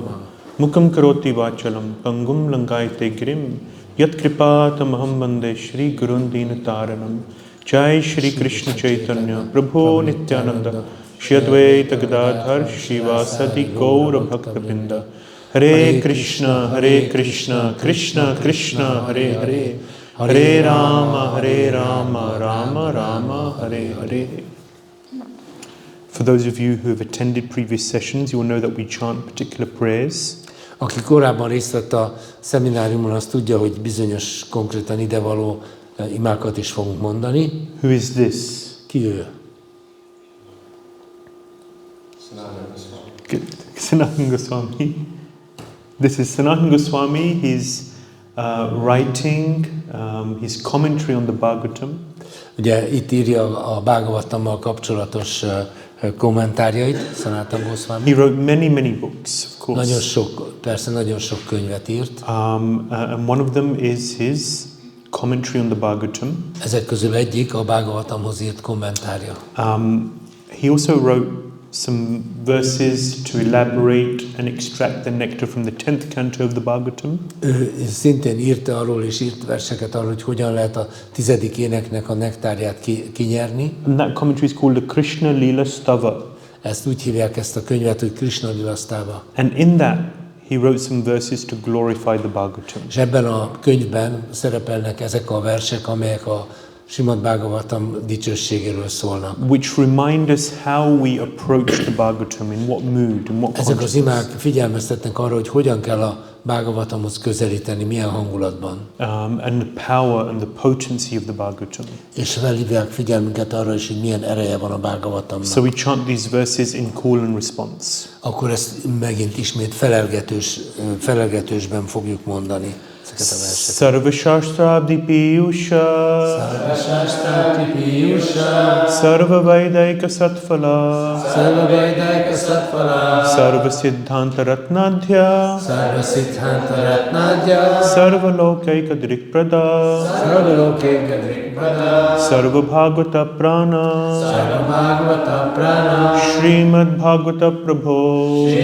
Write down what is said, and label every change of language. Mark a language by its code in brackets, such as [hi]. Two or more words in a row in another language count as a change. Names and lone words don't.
[sa] मूकं करोति वाचालं पङ्गुं लङ्घयते गिरिम् यत् कृपातम् अहं वन्दे श्री गुरुं दीनतारणम् जय श्री कृष्ण चैतन्य प्रभु नित्यानन्द श्री अद्वैत गदाधर श्रीवासादि गौर भक्त वृन्द हरे कृष्ण, कृष्ण कृष्ण, हरे हरे हरे राम, राम राम, हरे हरे. [en] For those of you who have attended previous sessions, you will know that we chant particular prayers. [hu] Aki korábban részt vett a szemináriumon, az tudja, hogy bizonyos konkrétan idevaló imákat is fogunk mondani. [en] Who is this? [hu] Ki ő? [en] Sanatana Goswami. This is Sanatana Goswami. He's writing his commentary on the Bhagavatam. [hu] Ugye itt írja a Bhagavatammal kapcsolatos kommentárjait, Sanatana Goswami. [en] He wrote many books, of course. [hu] Nagyon sok könyvet írt. [en] And one of them is his commentary on the Bhagavatam. [hu] Ezek közül egyik a Bhagavatamhoz írt kommentárja. [en] He also wrote some verses to elaborate and extract the nectar from the 10th canto of the Bhagavatam. [hu] Ő szintén írta arról, és írt verseket arról, hogy hogyan lehet a 10. éneknek a nektárját kinyerni. [en] And that commentary is called the Krishna Lila Stava. [hu] Ezt úgy hívják ezt a könyvet, hogy Krishna Lila Stava. [en] And in that he wrote some verses to glorify the Bhagavatam. [hu] És ebben a könyvben szerepelnek ezek a versek, amelyek a Śrīmad-Bhāgavatam dicsőségéről szólnak. [en] Which remind us how we approach the Bhagavatam, in what mood, in what [hu] Ezek az [en] consciousness. [hu] imák figyelmeztetnek arra, hogy hogyan kell a Bhagavatamhoz közelíteni, milyen hangulatban. [en] And the power and the potency of the Bhagavatam. [hu] És felhívják figyelmünket arra is, hogy milyen ereje van a Bhagavatamnak. [en] So we chant these verses in call and response. [hu] Akkor ezt megint ismét felelgetősben fogjuk mondani ezeket a verseket. [sa] सर्व शास्त्राब्धि पीयूष सर्व वेदैक सत्फल सर्व सिद्धान्त रत्नाढ्य सर्व लोकैक दृक्प्रद सर्व भागवत प्राण श्रीमद्भागवत प्रभो